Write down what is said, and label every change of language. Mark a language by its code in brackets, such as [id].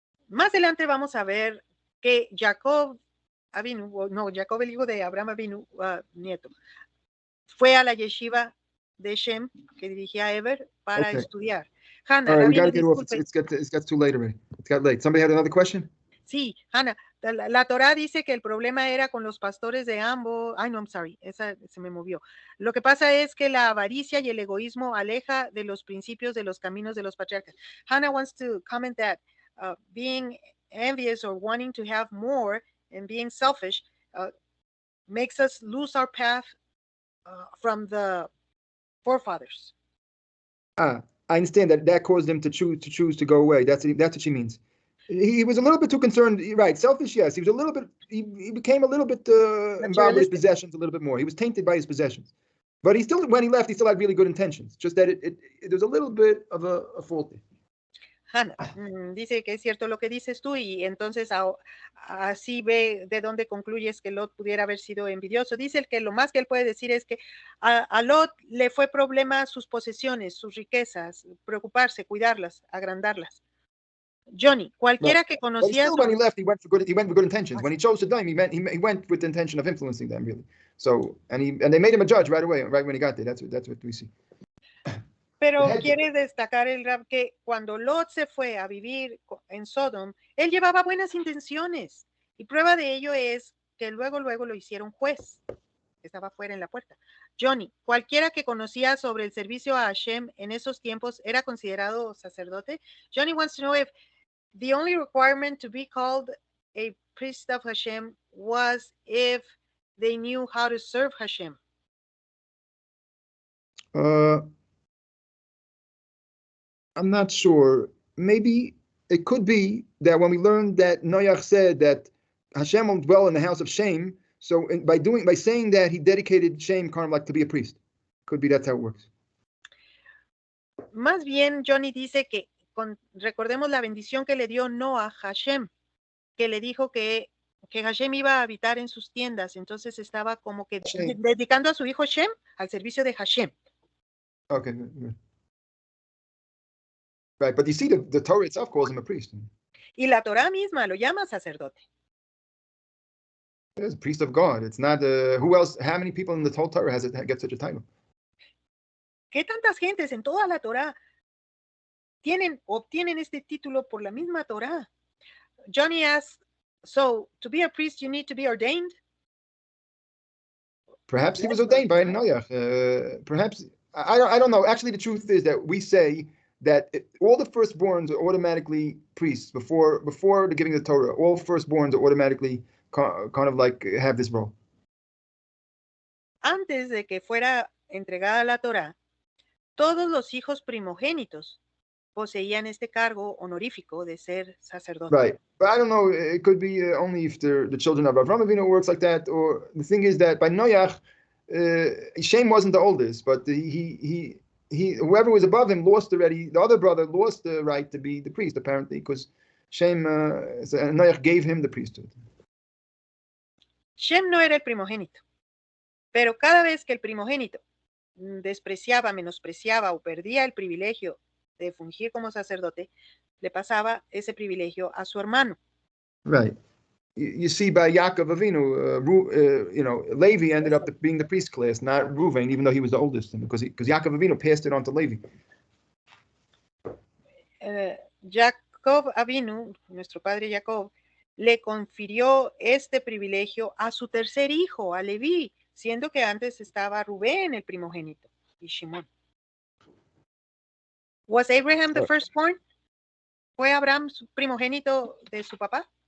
[es] Más adelante vamos a ver que Jacob el hijo de Abraham Avinu, nieto, fue a la yeshiva de Shem que dirigía Ever para estudiar. Hannah, [en] all right, we got to get off. It's got too late already. It got late. Somebody had another question? [es] Sí, Hannah, la Torá dice que el problema era con los pastores de ambos. Ay, no, [en] I'm sorry, [es] esa se me movió. Lo que pasa es que la avaricia y el egoísmo aleja de los principios de los caminos de los patriarcas. [en] Hannah wants to comment that being envious or wanting to have more and being selfish makes us lose our path from the forefathers. I understand that caused him to choose to go away. That's what she means. He was a little bit too concerned. Right, selfish. Yes, he was a little bit. He became a little bit involved with his possessions a little bit more. He was tainted by his possessions, but he still, when he left, he still had really good intentions. Just that there's a little bit of a fault. [es] Hannah dice que es cierto lo que dices tú y entonces así ve de dónde concluyes que Lot pudiera haber sido envidioso. Dice que lo más que él puede decir es que a Lot le fue problema sus posesiones, sus riquezas, preocuparse, cuidarlas, agrandarlas. Johnny, cualquiera que conocía. [en] But still, when he left, he went with good intentions. When he chose Sodom, he went with the intention of influencing them, really. So, and they made him a judge right away, right when he got there. That's what we see. [es] Pero quiere destacar el Rab que cuando Lot se fue a vivir en Sodom, él llevaba buenas intenciones. Y prueba de ello es que luego lo hicieron juez, que estaba fuera en la puerta. Johnny, cualquiera que conocía sobre el servicio a Hashem en esos tiempos era considerado sacerdote. [en] Johnny wants to know if the only requirement to be called a priest of Hashem was if they knew how to serve Hashem. I'm not sure. Maybe it could be that when we learned that Noach said that Hashem will dwell in the house of Shem, so by saying that, he dedicated Shem kind of like to be a priest. Could be that's how it works. [es] Más bien, Johnny dice que recordemos la bendición que le dio Noah a Hashem, que le dijo que Hashem iba a habitar en sus tiendas, entonces estaba como que dedicando a su hijo Shem al servicio de Hashem. [en] Okay, good. Right, but you see, the Torah itself calls him a priest. [es] Y la Torah misma lo llama sacerdote. [en] It is a priest of God. It's not who else. How many people in the whole Torah get such a title? [es] ¿Qué tantas gentes en toda la Torah obtienen este título por la misma Torah? [en] Johnny asks, so to be a priest, you need to be ordained? Perhaps he was ordained by Noach. Perhaps I don't know. Actually, the truth is that we say that all the firstborns are automatically priests before the giving of the Torah. All firstborns are automatically kind of like have this role. [es] Antes de que fuera entregada la Torah, todos los hijos primogénitos poseían este cargo honorífico de ser sacerdote. [en] Right, but I don't know. It could be only if the children of Avraham Avinu works like that. Or the thing is that by Noach, Shem wasn't the oldest, but he whoever was above him lost already. The other brother lost the right to be the priest, apparently, because Shem Noach gave him the priesthood. [es] Shem no era el primogénito, pero cada vez que el primogénito despreciaba, menospreciaba o perdía el privilegio de fungir como sacerdote, le pasaba ese privilegio a su hermano. [en] Right. You see, by Yaakov Avinu, Levi ended up being the priest class, not Reuven, even though he was the oldest, because Yaakov Avinu passed it on to Levi. [es] Jacob Avinu, nuestro padre Jacob, le confirió este privilegio a su tercer hijo, a Leví, siendo que antes estaba Rubén, el primogénito, y Shimón. [en] Was Abraham the firstborn? [es] ¿Fue Abraham su primogénito de su papá?